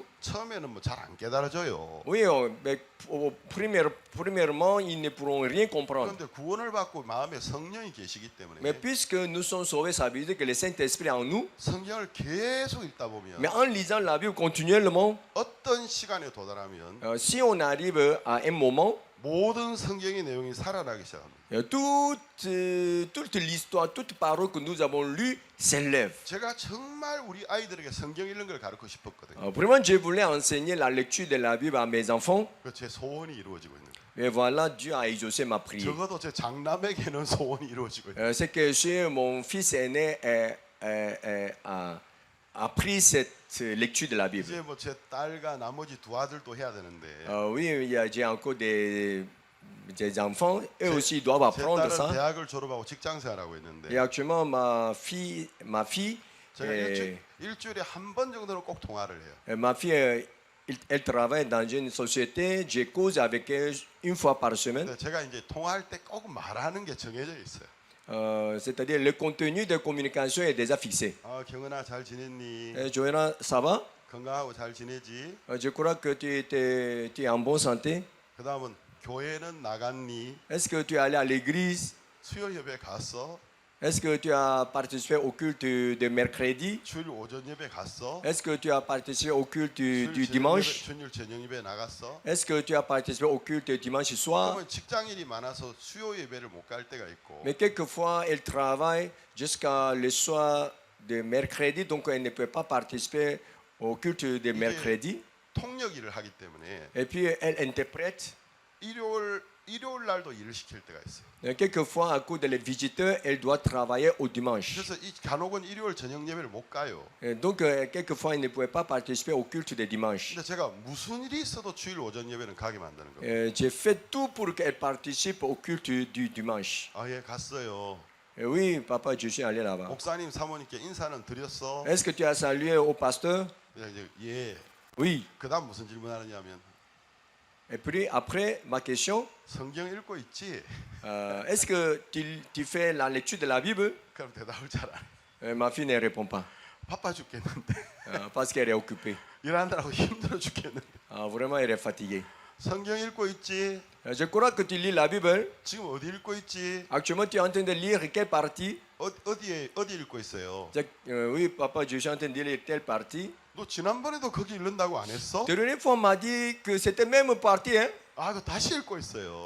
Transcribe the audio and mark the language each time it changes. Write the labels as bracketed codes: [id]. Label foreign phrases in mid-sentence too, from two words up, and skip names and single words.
[ko] 처음에는 뭐 잘 안 깨달아져요. [fr] Oui, mais premièrement, ils ne pourront rien comprendre. [ko] 그런데 구원을 받고 마음에 성령이 계시기 때문에 [fr] Mais puisque nous sommes sauvés, ça veut dire que le Saint-Esprit est en nous. [ko] 성경을 계속 읽다 보면 [fr] Mais en lisant la Bible continuellement, [ko] 어떤 시간에 도달하면 [fr] si on arrive à un moment, [ko] 모든 성경의 내용이 살아나기 시작합니다. [fr] toute l'histoire, toute parole que nous avons lue s'élève. [ko] 제가 정말 우리 아이들에게 성경 읽는 걸 가르치고 싶었거든요. [fr] Vraiment, je voulais enseigner la lecture de la Bible à mes enfants. [ko] 그 제 소원이 이루어지고 있는 거예요. [fr] Et voilà, Dieu a exaucé ma prière. [ko] 적어도 제 장남에게는 소원이 이루어지고 있어요. [fr] C'est que si mon fils aîné a pris cette lecture de la Bible. [ko] 이제 뭐 제 딸과 나머지 두 아들도 해야 되는데 [fr] Oui, j'ai encore des enfants, eux aussi ils doivent [ko] 제 [fr] apprendre [ko] 딸은 [fr] ça. [ko] 대학을 졸업하고 직장 생활하고 있는데 [fr] Et actuellement, ma fille, [ko] 제가 일주일에 한 번 정도는 꼭 통화를 해요. [fr] ma fille, elle travaille dans une société. Je cause avec elle une fois par semaine. [ko] 근데 제가 이제 통화할 때 꼭 말하는 게 정해져 있어요. [fr] C'est-à-dire le contenu de communication est déjà fixé. [ko] 아, 경은아 잘 지냈니? [fr] Joanna, ça va? [ko] 건강하고 잘 지내지? [fr] Je crois que tu es en bonne santé. [ko] 그다음은 교회는 나갔니? [fr] Est-ce que tu es allé à l'église? [ko] 수요 예배 갔어? [fr] Est-ce que tu as participé au culte de mercredi? [ko] 주일 오전 예배 갔어? [fr] Est-ce que tu as participé au culte du [ko] 주일 [fr] dimanche? [ko] 주일 저녁 예배 나갔어? [fr] Est-ce que tu as participé au culte dimanche soir? [ko] 그러면 직장 일이 많아서 수요 예배를 못 갈 때가 있고 [fr] Mais quelquefois, elle travaille jusqu'à le soir de mercredi, donc elle ne peut pas participer au culte de mercredi. [ko] 통역 일을 하기 때문에 [fr] Et puis, elle interprète. [ko] 일요일 날도 일을 시킬 때가 있어요. [fr] Quelquefois, à cause des visiteurs, elle doit travailler au dimanche. [ko] 그래서 이 간혹은 일요일 저녁 예배를 못 가요. [fr] Et donc, quelquefois, elle ne pouvait pas participer au culte de dimanche. [ko] 근데 제가 무슨 일이 있어도 주일 오전 예배는 가게 만드는 거예요. [fr] J'ai fait tout pour qu'elle participe au culte du dimanche. [ko] 아, 예, 갔어요. [fr] Et oui, papa, je suis allé là-bas. [ko] 목사님, 사모님께 인사는 드렸어? [fr] Est-ce que tu as salué au pasteur? [ko] 그냥 이제 예. [fr] Oui. [ko] 그다음 무슨 질문하느냐면 [fr] Et puis, après, ma question, [ko] 성경 읽고 있지? [fr] est-ce que tu fais la lecture de la Bible? [ko] 그럼 대답을 잘 안 해. [fr] Ma fille ne répond pas [ko] 바빠 죽겠는데 [fr] parce qu'elle est occupée. [ko] 일하느라고 힘들어 죽겠는데 [fr] Vraiment, elle est fatiguée. [ko] 성경 읽고 있지? [fr] Je crois que tu lis la Bible. [ko] 지금 어디 읽고 있지? [fr] Actuellement, tu es en train de lire quelle partie? [ko] 어디 읽고 있어요? [fr] Oui, papa, je suis en train de lire telle partie. [ko] 너 지난번에도 거기 읽는다고 안 했어? [fr] La dernière fois, on m'a dit que c'était même partie. Hein? [ko] 아, 그 다시 읽고 있어요.